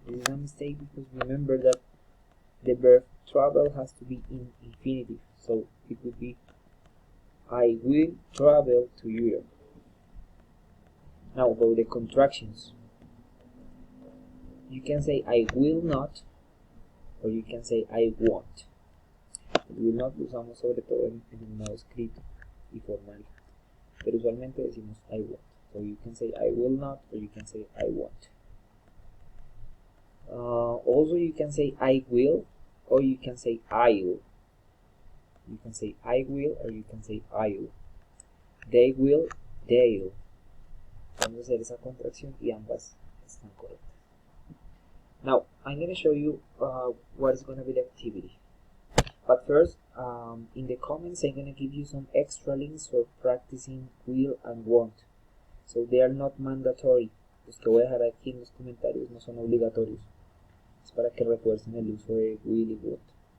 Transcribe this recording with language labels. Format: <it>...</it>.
<en>This is a mistake because remember that the verb travel has to be in infinitive. So it would be I will travel to Europe. Now about the contractions. You can say I will not, or you can say I won't.</en> <es>El will not lo usamos sobre todo en el modo escrito y formal, pero usualmente decimos I won't.</es> <en>So you can say I will not, or you can say I won't. Also you can say I will, or you can say I'll. You can say I will, or you can say I'll. They will, they'll.</en> <es>Vamos a hacer esa contracción y ambas están correctas.</es> <en>Now, I'm going to show you what is going to be the activity. But first, in the comments, I'm going to give you some extra links for practicing will and won't. So they are not mandatory.</en> <es>Los que voy a dejar aquí en los comentarios no son obligatorios. Es para que refuercen el uso de will y won't.</es>